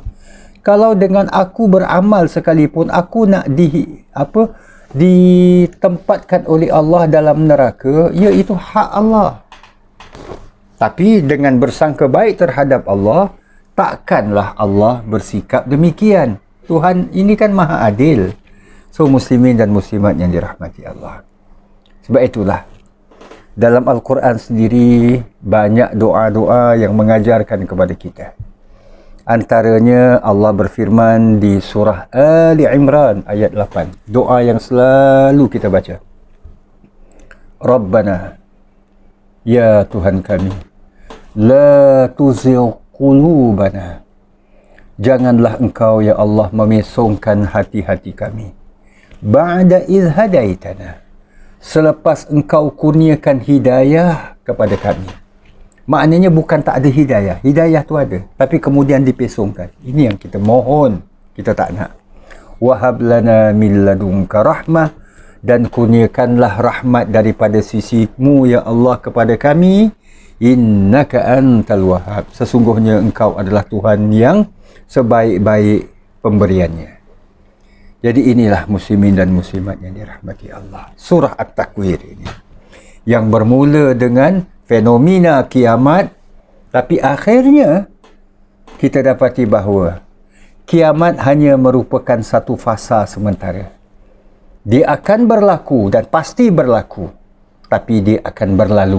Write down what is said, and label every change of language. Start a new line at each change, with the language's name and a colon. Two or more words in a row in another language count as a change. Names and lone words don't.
Malay: Kalau dengan aku beramal sekalipun, aku nak ditempatkan oleh Allah dalam neraka, iaitu hak Allah. Tapi dengan bersangka baik terhadap Allah, takkanlah Allah bersikap demikian. Tuhan ini kan maha adil. So, muslimin dan muslimat yang dirahmati Allah. Sebab itulah, dalam Al-Quran sendiri, banyak doa-doa yang mengajarkan kepada kita. Antaranya, Allah berfirman di surah Ali Imran ayat 8. Doa yang selalu kita baca. Rabbana, ya Tuhan kami,
Arabic: لا تزغ قلوبنا.
Malay: Janganlah engkau, ya Allah, memesongkan hati-hati kami.
Arabic: بعد إذ هديتنا,
Malay: selepas engkau kurniakan hidayah kepada kami. Maknanya bukan tak ada hidayah. Hidayah tu ada, tapi kemudian dipesongkan. Ini yang kita mohon, kita tak nak.
Arabic: وهب لنا من لدنك رحمة,
Malay: dan kurniakanlah rahmat daripada sisimu, ya Allah, kepada kami.
Arabic: إنك أنت الوهاب,
Malay: sesungguhnya engkau adalah Tuhan yang sebaik-baik pemberiannya. Jadi inilah muslimin dan muslimat yang dirahmati Allah. Surah At-Takwir ini, yang bermula dengan fenomena kiamat, tapi akhirnya kita dapati bahawa kiamat hanya merupakan satu fasa sementara. Dia akan berlaku dan pasti berlaku, tapi dia akan berlalu.